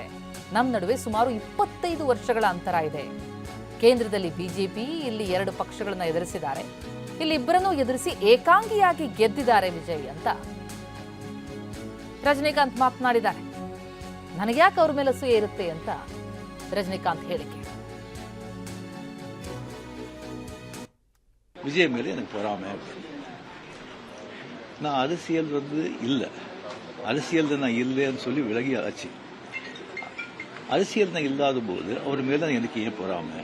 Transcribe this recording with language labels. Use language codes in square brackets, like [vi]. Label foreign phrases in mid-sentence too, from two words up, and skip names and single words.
[kn] ನಮ್ಮ ನಡುವೆ ಸುಮಾರು 25 ವರ್ಷಗಳ ಅಂತರ ಇದೆ. ಕೇಂದ್ರದಲ್ಲಿ ಬಿಜೆಪಿ, ಇಲ್ಲಿ 2 ಪಕ್ಷಗಳನ್ನ ಎದುರಿಸಿದ್ದಾರೆ. ಇಲ್ಲಿ ಇಬ್ಬರನ್ನೂ ಎದುರಿಸಿ ಏಕಾಂಗಿಯಾಗಿ ಗೆದ್ದಿದ್ದಾರೆ ವಿಜಯ್ ಅಂತ ರಜನಿಕಾಂತ್ ಮಾತನಾಡಿದ್ದಾರೆ. ನನಗೆ ಯಾಕೆ ಅವ್ರ ಮೇಲೆ ಅಸೂಯೆ ಇರುತ್ತೆ ಅಂತ ரஜினிகாந்த் ಹೇಳಿಕೆ. [ta] விஜய் மேலே எனக்கு பொறாமை. நான் அரசியல் இல்லை, அரசியல் நான் இல்லைன்னு சொல்லி விலகி ஆச்சு. அரசியல் நான் இல்லாத போது அவர் மேல எனக்கு ஏன் பொறாமை?